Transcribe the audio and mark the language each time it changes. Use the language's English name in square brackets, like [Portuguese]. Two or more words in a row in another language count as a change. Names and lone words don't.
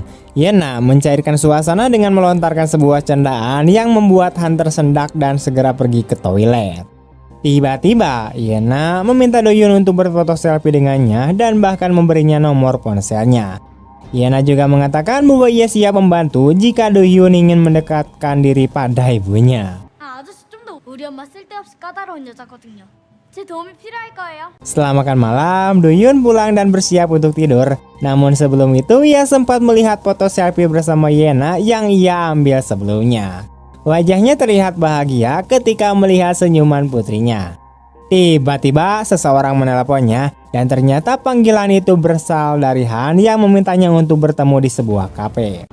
[Indonesian] Yena mencairkan suasana dengan melontarkan sebuah candaan yang membuat Han tersendak dan segera pergi ke toilet. Tiba-tiba, Yena meminta Do-hyun untuk berfoto selfie dengannya dan bahkan memberinya nomor ponselnya. Yena juga mengatakan bahwa ia siap membantu jika Do-hyun ingin mendekatkan diri pada ibunya. [Korean] 아저씨 좀 더 우리 엄마 쓸데없이 까다로운 여자거든요. 제 도움이 필요할 거예요. [Indonesian] Setelah makan malam, Do-hyun pulang dan bersiap untuk tidur. Namun sebelum itu ia sempat melihat foto selfie bersama Yena yang ia ambil sebelumnya. Wajahnya terlihat bahagia ketika melihat senyuman putrinya. Tiba-tiba seseorang menelponnya dan ternyata panggilan itu berasal dari Han yang memintanya untuk bertemu di sebuah kafe.